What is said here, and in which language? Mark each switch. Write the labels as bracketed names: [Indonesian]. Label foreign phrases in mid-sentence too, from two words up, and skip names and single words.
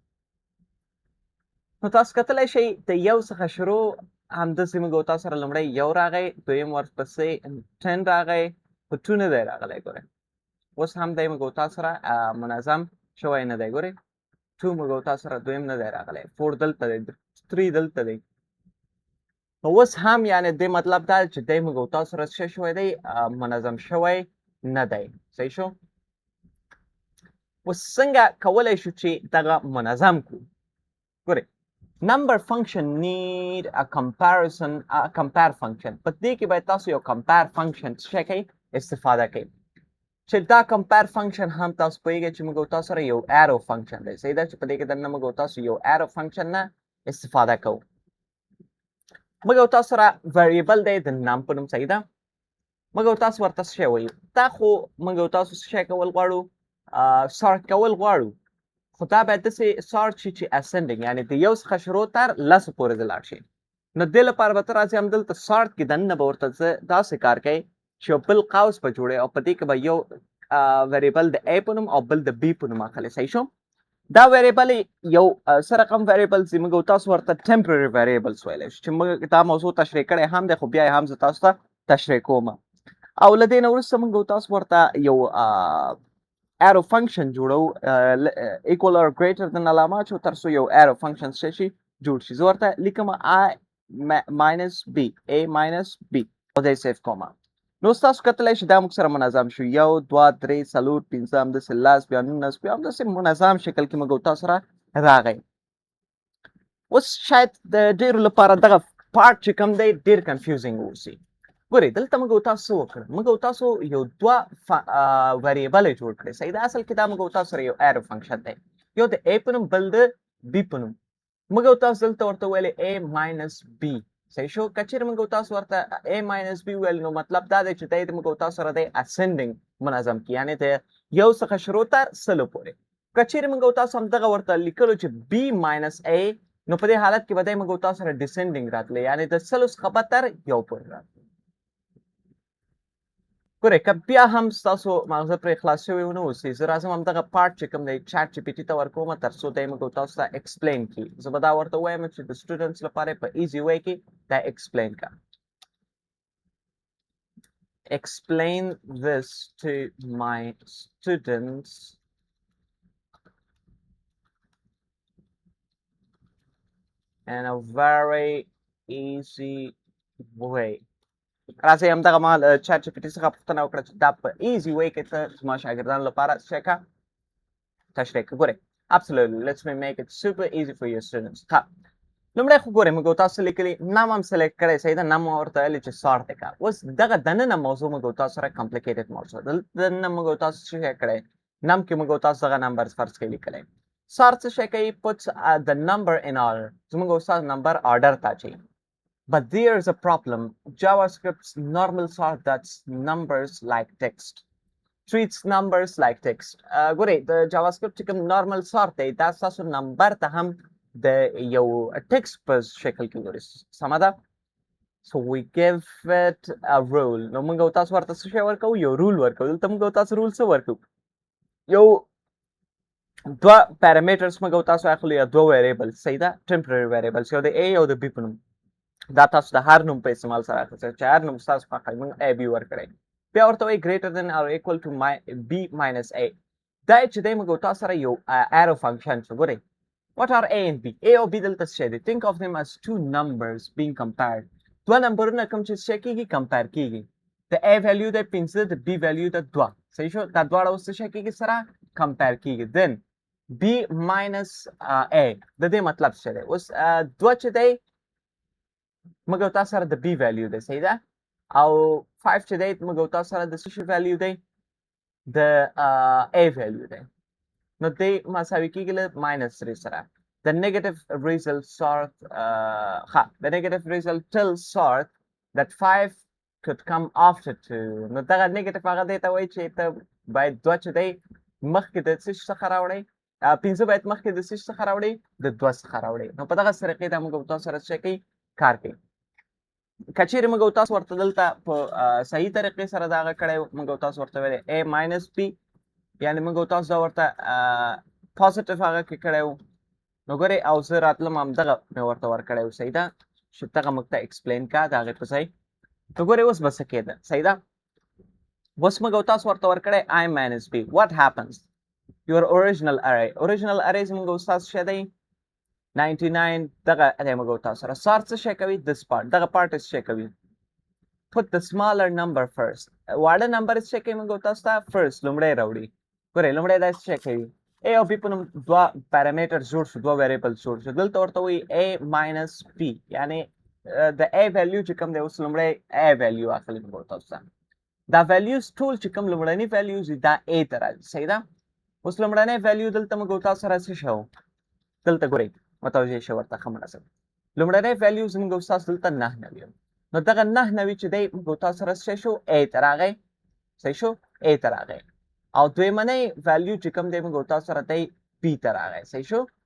[Pashto] نو تاسو کتلی شئ د یو څخه شروع همداسې موږ او تاسو سره لومړی یو راغی دویم ورپسې 10 راغی په 2 نه دی راغلی ګورئ اوس هم دی موږ تاسو سره منظم شوی نه دی ګورئ 2 موږ تاسو سره دویم نه دی راغلی 4 دلته دی 3 دلته دی نو اوس هم یعنی د مطلب دا چې دی موږ تاسو سره څه شوی دی منظم شوی نه دی صحیح شو اوس څنګه کولی شو چې دغه منظم کړو ګورئ [English] number function need a comparison compare function [Pashto] په دې کې باید تاسو یو [English] compare function [Pashto] څه کوي استفاده کوي چې دا [English] compare function [Pashto] هم تاسو پوهیږئ چې موږ تاسو سره یو [English] arrow function [Pashto] دی صحیح ده چې په دې کې دننه موږ تاسو یو [English] arrow function [Pashto] نه استفاده کوو موږ تاسو سره variable دی د نام په نوم صحیح ده موږ تاسو ورته څه وایو دا خو موږ تاسو څه کول غواړو sort کول غواړو خو دا باید داسې sort شي چې ascending یعنې د یو څخه شروع تر لسو پورې دې لاړ شي نو دې لپاره به ته راځې همدلته sort کې دننه به ورته څه داسې کار کوي چې یو بل قوس به جوړوي او په دې کې به یو variable د a په نوم او بل د b په نوم اخلي صحیح شو دا variable یو څه رقم variables دي موږ تاسو ورته [English] temporary variables [Pashto] ویلی شو چې موږ دا موضوع تشریح کړی هم دی خو بیا یې هم زه تاسو ته تشریح کوم او له دې نه وروسته موږ تاسو ورته یو [English] arrow function [Pashto] جوړو [English] equal or greater than [Pashto] علامه اچو تر څو یو [English] arrow function [Pashto] څه شي جوړ شي زه ورته لیکم [English] a minus b [Pashto] او دې سیف کوم نو تاسو کتلی شئ دا موږ سره منظم شو 1 2 3 4 5 همداسې 10 بیا 19 بیا همداسې منظم شکل کې موږ تاسو سره راغی اوس شاید د ډېرو لپاره دغه پارټ چې کوم دی ډېر کنفیوزینګ واوسي ګورئ دلته موږ تاسو څه وکړل موږ تاسو یو دوه وریبل جوړ کړی صحیح ده اصل کې دا موږ تاسو سره یو [English] arrow function [Pashto] دی یو د a په نوم بل د b په نوم موږ تاسو دلته ورته ویلې [English] a minus b [Pashto] صحیح شو که چیرې موږ تاسو ورته [English] a minus b [Pashto] ویل نو مطلب دا دی چې دی موږ تاسو سره دی ascending منظم کړي یعنې د یو څخه شروع تر سلو پورې که چیرې موږ تاسو همدغه ورته لیکلو چې [English] b minus a [Pashto] نو په دې حالت کې به دی موږ تاسو سره descending راتلی یعنې د سلو څخه به تر یو پورې راتلی ګورئ که بیا هم ستاسو مغزه پرې خلاص شوی ونه اوسي زه راځم همدغه پارټ چې کوم دی چاټ جی پي ټي ته ورکوم تر څو دی موږ تاسو ته ایکسپلین کړي زه به دا ورته وایم چې د سټوډنټس لپاره په [English] easy way [Pashto] کې دا ایکسپلین کړه [English] explain this to my students in a very easy way [Pashto] راځئ همدغه مهال چاټ جی پي ټي څخه پوښتنه وکړه چې دا په [English] easy way [Pashto] کې ته زما شاګردانو لپاره څه کړه تشریح کړه ګورئ [English] absolutely let's make it super easy for your students [Pashto] ښه لومړی خو ګورئ موږ تاسو لیکلي نام هم سلیکټ کړی صحیح ده نام ورته ویلې چې sort دی کړه اوس دغه دننه موضوع موږ تاسو سره complicated موضوع دننه موږ تاسو څه شی کړی نام کې موږ تاسو دغه نمبرز فرض کړي لیکلی sort څه شی کوي [English] puts the number in order [Pashto] زموږ استاد نمبر order ته اچوي [English] But there's a problem. JavaScript's normal sort that's numbers like text. Treats numbers like text. [Pashto] ګورئ د JavaScript چې کوم [English] normal sort [Pashto] دی دا ستاسو نمبر ته هم د یو text په شکل کې ګورئ سمه ده [English] So we give it a rule. [Pashto] نو موږ تاسو ورته څه شی ورکوو یو رول ورکوو دلته موږ تاسو رول څه ورکوو یو دوه parameters موږ تاسو اخلو یا دوه variables صحیح ده [English] temporary variables [Pashto] یو د a او د b په نوم دا تاسو د هر نوم په استعمال سره اخلئ چې هر نوم ستاسو خوښوي موږ a b ورکړی بیا ورته وایي greater [English] than or equal to b minus a [Pashto] دا چې دی موږ تاسو سره یو [English] arrow function [Pashto] شو ګورئ [English] what are a and b [Pashto] a او b دلته څه دی [English] think of them as two numbers being compared [Pashto] دوه نمبرونه کوم چې څه کېږي کمپیر کېږي د [English] a value [Pashto] دی 15 د [English] b value [Pashto] دی 2 صحیح شو دا دواړه اوس څه کېږي سره کمپیر کېږي [English] then b minus a [Pashto] د دې مطلب څه دی اوس 2 چې دی موږ تاسو سره د [English] b value [Pashto] دی صحیح ده او 5 چې دی موږ تاسو سره د څه شي value دی د [English] a value [Pashto] دی نو دې مساوي کېږي له -3 سره [English] the negative result sort the negative result tells sort that 5 could come after 2 [Pashto] نو دغه negative هغه دی ته وایي چې ته باید 2 چې دی مخکې د څه شي څخه راوړئ 15 باید مخکې د څه شي څخه راوړئ د 2 څخه راوړئ نو په دغه طریقې دا موږ تاسو سره څه کوي کار کوي که چیرې موږ تاسو ورته دلته په صحیح طریقې سره دغه کړی موږ تاسو ورته ویلی [English] a minus b [Pashto] یعنې موږ تاسو دا ورته پازیټیف هغه کې کړی و نو ګورئ او زه راتلم همدغه مې ورته ورکړی و صحیح ده چې دغه موږ ته ایکسپلین کا د هغې په ځای نو ګورئ اوس به څه کېده صحیح ده اوس موږ تاسو ورته ورکړی [English] I minus B. What happens? Your original array. Original array [Pashto] زموږ استاد څه دی 99 دغه دی موږ تاسو سره سار څه شی کوي [English] this part [Pashto] دغه part څه شی کوي [English] put the smaller number first. [Pashto] واړه نمبر څه کوي موږ تاسو ته first لومړی راوړي ګورئ لومړی دا څه کوي a او b په نوم دوه parameters جوړ شو دوه variables جوړ شو دلته ورته وایي a minus b یعنی د [English] a value [Pashto] چې کوم دی اوس لومړی [English] a value [Pashto] اخلي موږ تاسو ته دا values ټول چې کوم لومړني values دا a ته راځي صحیح ده اوس لومړنی value دلته موږ تاسو سره څه شو دلته ګورئ متوجه شئ ورته ښه مناسب لومړنی value زموږ استاد دلته 9 نوي نو دغه 9 نوي چې دی موږ تاسو سره څه شو a ته راغی صحیح شو a ته راغی او دویمنی value چې کوم دی موږ تاسو سره دی b ته راغی صحیح شو